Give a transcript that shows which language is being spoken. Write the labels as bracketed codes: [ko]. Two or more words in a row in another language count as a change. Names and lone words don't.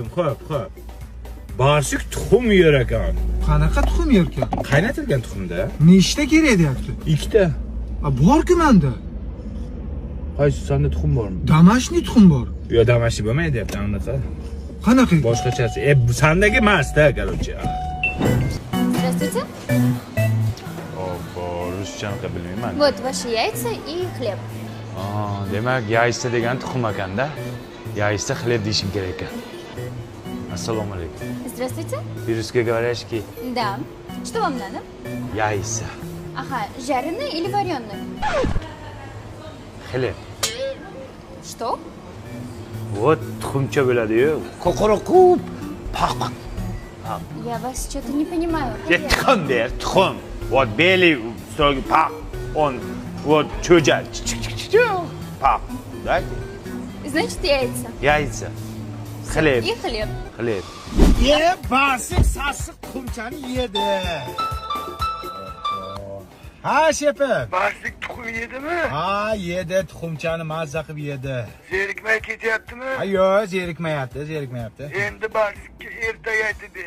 [uz] Xo'p. Barsik tuxum yer ekan. Qanaqa tuxum yer ekan? Qaynatilgan tuxumda. Nechta kerak deyapti? 2 ta. Bor-ku menda. Qaysi sanda tuxum bormi? Damashni tuxum bor. Yo, damashni bo'lmaydi deyapti, anaqa. Qanaqa? Boshqachasi. Bu sandagi emas-da, короче. [ru] Здравствуйте. Опа, [uz] ruschani bilmayman. [ru] Вот ваши яйца и хлеб. [uz] Demak, yaysda degan tuxum ekanda. Yaysda xleb deyishim kerak ekan. Assalomu alaykum. [ru] Здравствуйте. По-русски говоришь ки? Да. Что вам надо? Яйца. Ага, жареный или вареный? Xleb. Что? [uz] Вот tuxumcha bo'ladi-yu. Qo'qoroqub. Paq. [ru] Я вас что-то не понимаю. [uz] Tuxum der, tuxum. [ru] Вот белый, строгий пaq. Он вот cho'ja. Paq. Дайте. Значит, яйца. Яйца. Xleb. И хлеб. Xleb. [uz] Barsik sassiq tuxumchani yedi. Ha, shepim. Barsik tuxum yedimi? Ha, yedi, tuxumchani mazza qilib yedi. Zerikmay ketyaptimi? Ha, yo'q, zerikmayapti. Endi barsikka ertaga aytib ber.